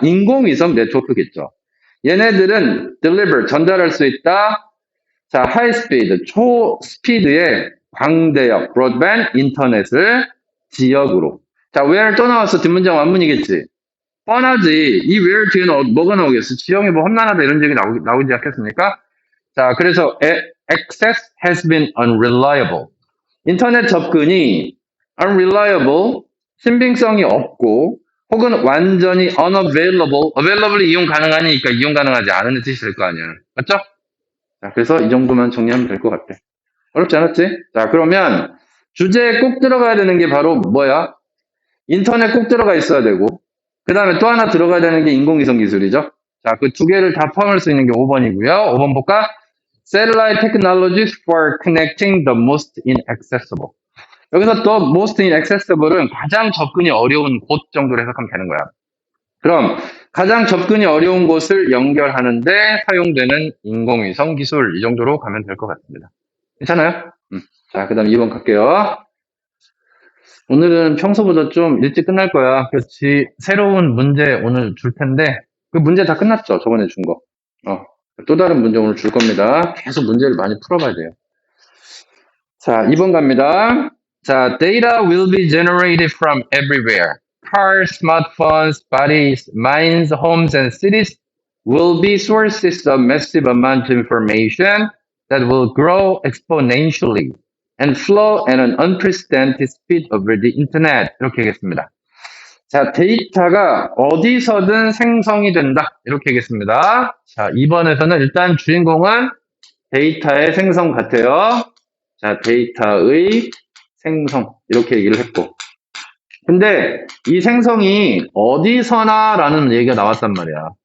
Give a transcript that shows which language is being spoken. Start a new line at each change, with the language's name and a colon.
Korean: 인공위성 네트워크겠죠. 얘네들은 deliver 전달할 수 있다. 자, high speed 초스피드의 광대역 broadband 인터넷을 지역으로. 자, where 또 나왔어. 뒷문장 완문이겠지. 뻔하지. 이 where 뒤에는 뭐가 나오겠어? 지형이 뭐 험난하다 이런 적이 나오지 않겠습니까? 자, 그래서
English: access has been unreliable.
Korean: 인터넷 접근이 unreliable, 신빙성이 없고 혹은 완전히 unavailable, available이 이용 가능하니까 이용 가능하지 않은 뜻이 될 거 아니야. 맞죠? 자, 그래서 이 정도만 정리하면 될 것 같아. 어렵지 않았지? 자, 그러면 주제에 꼭 들어가야 되는 게 바로 뭐야? 인터넷 꼭 들어가 있어야 되고, 그 다음에 또 하나 들어가야 되는 게 인공위성 기술이죠. 자, 그 두 개를 다 포함할 수 있는 게 5번이고요. 5번 볼까?
English: Satellite technologies for connecting the most inaccessible.
Korean: 여기서 또 most inaccessible은 가장 접근이 어려운 곳 정도로 해석하면 되는 거야. 그럼 가장 접근이 어려운 곳을 연결하는데 사용되는 인공위성 기술, 이 정도로 가면 될 것 같습니다. 괜찮아요? 자, 그 다음 2번 갈게요. 오늘은 평소보다 좀 일찍 끝날 거야. 그렇지. 새로운 문제 오늘 줄 텐데, 그 문제 다 끝났죠? 저번에 준 거. 또 다른 문제 오늘 줄 겁니다. 계속 문제를 많이 풀어봐야 돼요. 자, 2번 갑니다.
English: 자, data will be generated from everywhere. Cars, smartphones, bodies, mines, homes, and cities will be sources of massive amount of information that will grow exponentially and flow at an unprecedented speed over the internet.
Korean: 이렇게 하겠습니다. 자, 데이터가 어디서든 생성이 된다. 이렇게 하겠습니다. 자, 2번에서는 일단 주인공은 데이터의 생성 같아요. 자, 데이터의 생성. 이렇게 얘기를 했고. 근데 이 생성이 어디서나 라는 얘기가 나왔단 말이야.